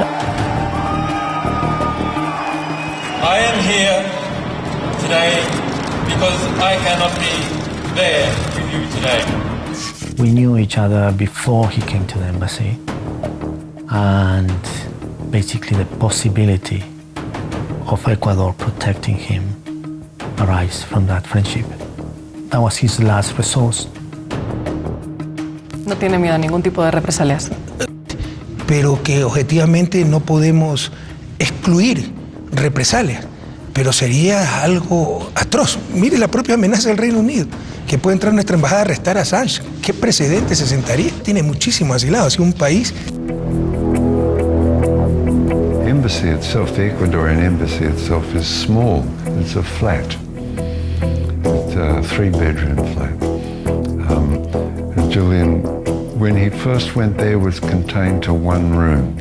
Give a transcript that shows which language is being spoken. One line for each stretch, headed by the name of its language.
English: I am here today because I cannot be there with you today. We knew each other before he came to the embassy, and basically the possibility of Ecuador protecting him arise from that friendship. That was his last resource.
Spanish: No tiene miedo a ningún tipo de represalias. Pero que objetivamente no podemos excluir represalias, pero sería algo atroz. Mire la propia amenaza del Reino Unido, que puede entrar a nuestra embajada a arrestar a Assange. ¿Qué precedente se sentaría? Tiene muchísimos asilados, y un país...
English: The embassy itself, the Ecuadorian embassy itself, is small. It's a flat. It's a 3-bedroom flat. Julian, when he first went there, was contained to 1 room.